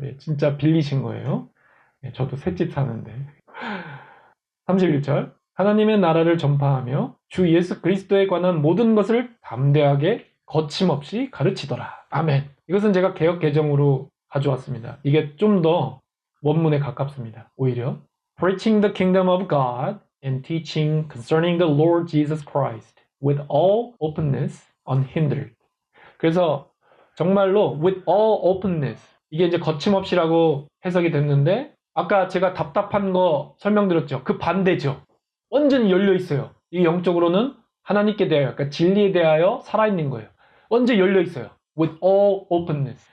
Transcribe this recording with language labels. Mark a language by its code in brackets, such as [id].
[ko] 예, 진짜 빌리신 거예요. 예, 저도 셋집 사는데. 31절 하나님의 나라를 전파하며 주 예수 그리스도에 관한 모든 것을 담대하게 거침없이 가르치더라. 아멘. 이것은 제가 개역 개정으로 가져왔습니다. 이게 좀 더 원문에 가깝습니다. 오히려 [en] Preaching the kingdom of God and teaching concerning the Lord Jesus Christ with all openness unhindered. [ko] 그래서 정말로 [en] with all openness [ko] 이게 이제 거침없이라고 해석이 됐는데 아까 제가 답답한 거 설명드렸죠. 그 반대죠. 완전히 열려 있어요. 이 영적으로는 하나님께 대하여, 그러니까 진리에 대하여 살아있는 거예요. 완전히 열려 있어요. [en] With all openness.